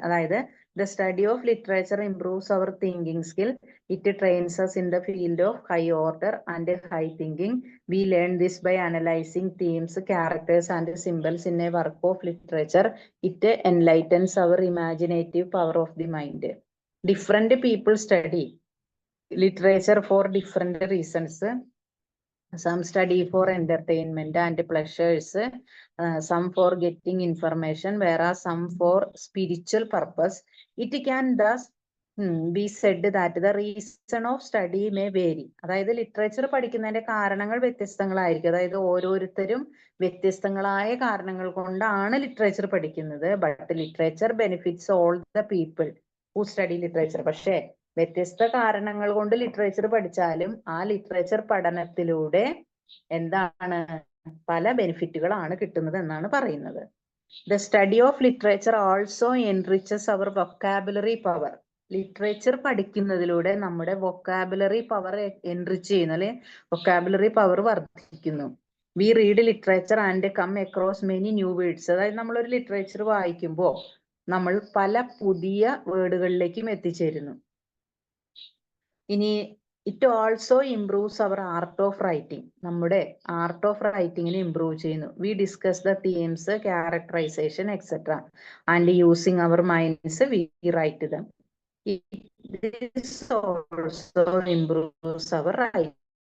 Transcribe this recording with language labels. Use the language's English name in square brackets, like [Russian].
[English] അതായത് the study of literature improves our thinking skill, it trains us in the field of high order and high thinking. We learn this by analysing themes, characters and symbols in a work of literature. It enlightens our imaginative power of the mind. Different people study literature for different reasons. Some study for entertainment and pleasures, some for getting information, whereas some for spiritual purpose. It can thus be said that the reason of study may vary. [Malayalam] അതായത് literature പഠിക്കുന്നതിന്റെ കാരണങ്ങൾ വ്യത്യസ്തങ്ങളായിരിക്കും. അതായത് ഓരോരുത്തരും വ്യത്യസ്തങ്ങളായ കാരണങ്ങൾ കൊണ്ടാണ് literature പഠിക്കുന്നത്. [English] But literature benefits all the people who study literature. [Malayalam] പക്ഷേ വ്യത്യസ്ത കാരണങ്ങൾ കൊണ്ട് ലിറ്ററേച്ചർ പഠിച്ചാലും ആ ലിറ്ററേച്ചർ പഠനത്തിലൂടെ എന്താണ്, പല ബെനിഫിറ്റുകളാണ് കിട്ടുന്നത് എന്നാണ് പറയുന്നത്. [English] The study of literature also enriches our vocabulary power. [Malayalam] Literature പഠിക്കുന്നതിലൂടെ നമ്മുടെ വൊക്കാബുലറി പവർ എൻറിച്ച് ചെയ്യുന്നു, അല്ലെ വൊക്കാബുലറി പവർ വർദ്ധിക്കുന്നു. [English] We read literature and come across many new words. [Malayalam] അതായത് നമ്മളൊരു ലിറ്ററേച്ചർ വായിക്കുമ്പോൾ നമ്മൾ പല പുതിയ വേർഡുകളിലേക്കും എത്തിച്ചേരുന്നു. ഇനി [English] It also improves our art of writing. [Malayalam] നമ്മുടെ ആർട്ട് ഓഫ് റൈറ്റിംഗിനെ ഇംപ്രൂവ് ചെയ്യുന്നു. [English] We discuss the themes, characterisation etcetera and using our minds we write them. This also improves our writing.